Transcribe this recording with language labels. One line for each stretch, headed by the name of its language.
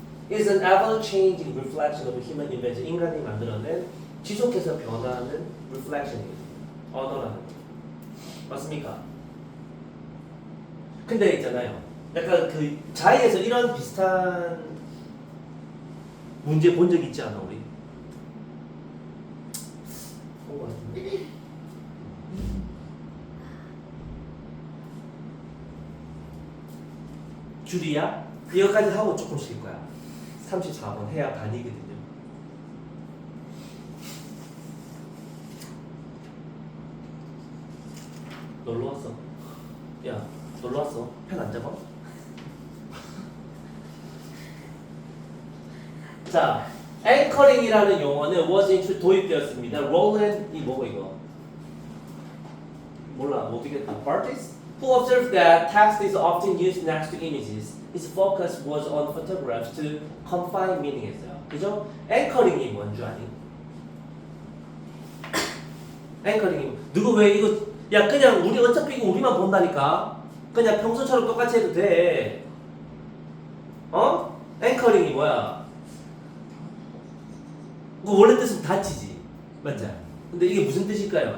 English: is an ever-changing reflection of human invention.
Korean: 인간이 만들어낸 지속해서 변화하는 reflection이거든요. 언어라는 거. 맞습니까? 근데 있잖아요. 약간 그 자의에서 이런 비슷한 문제 본 적 있지 않아 우리? 본 것 같은데. 줄이야? 이거까지 하고 조금 쉴 거야. 34번 해야 반이거든요. 놀러 왔어. 야, 놀러 왔어. 펜 안 잡아? 자, 앵커링이라는 용어는
English: was
Korean: 도입되었습니다. 롤랜드 이 뭐고 이거? 몰라, 못 되겠다. Bartis?
English: Who observed that text is often used next to images. His focus was on photographs to confine meaning
Korean: 했어요. 그죠? 앵커링이 뭔 줄 아니? 앵커링이 누구 왜 이거 야 그냥 우리 어차피 이거 우리만 본다니까 그냥 평소처럼 똑같이 해도 돼. 앵커링이 뭐야? 그 원래 뜻은 닫히지 맞죠? 근데 이게 무슨 뜻일까요?